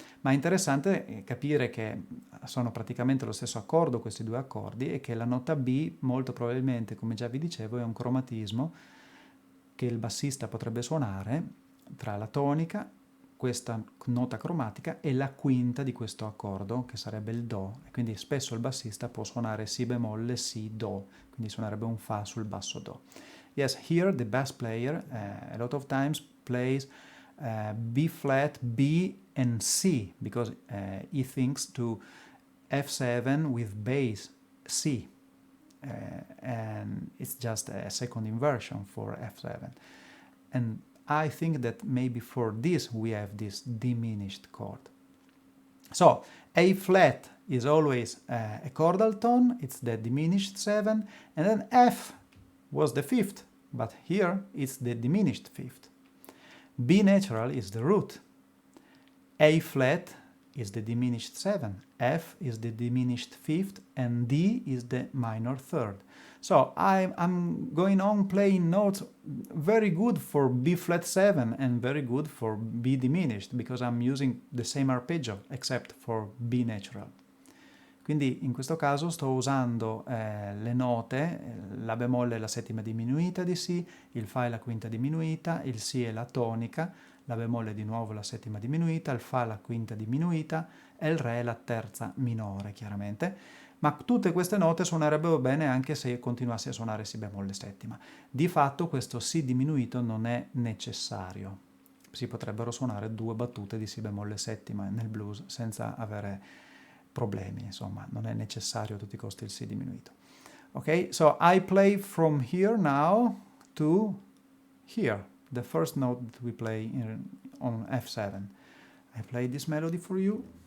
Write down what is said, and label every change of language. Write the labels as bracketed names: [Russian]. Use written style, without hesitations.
[Italian] Ma è interessante capire che sono praticamente lo stesso accordo questi due accordi e che la nota B molto probabilmente, come già vi dicevo, è un cromatismo che il bassista potrebbe suonare tra la tonica, questa nota cromatica e la quinta di questo accordo che sarebbe il Do e quindi spesso il bassista può suonare Si bemolle, Si, Do, quindi suonerebbe un Fa sul basso Do. [English] Yes, here the bass player a lot of times plays B flat, B and C because he thinks to F7 with bass C and it's just a second inversion for F7 and I think that maybe for this we have this diminished chord. So A flat is always a chordal tone, it's the diminished 7, and then F was the fifth, but here it's the diminished fifth. B natural is the root. A flat is the diminished 7, F is the diminished 5th, and D is the minor 3rd. So I'm going on playing notes very good for B flat 7 and very good for B diminished, because I'm using the same arpeggio except for B natural. [Italian] Quindi in questo caso sto usando le note, la bemolle è la settima diminuita di Si, il Fa è la quinta diminuita, il Si è la tonica, la bemolle è di nuovo la settima diminuita, il Fa è la quinta diminuita e il Re è la terza minore, chiaramente. Ma tutte queste note suonerebbero bene anche se continuassi a suonare Si bemolle settima. Di fatto questo Si diminuito non è necessario. Si potrebbero suonare 2 battute di Si bemolle settima nel blues senza avere problemi, insomma, non è necessario a tutti i costi il Si diminuito. [English] Ok, so I play from here now to here, the first note that we play on F7. I play this melody for you.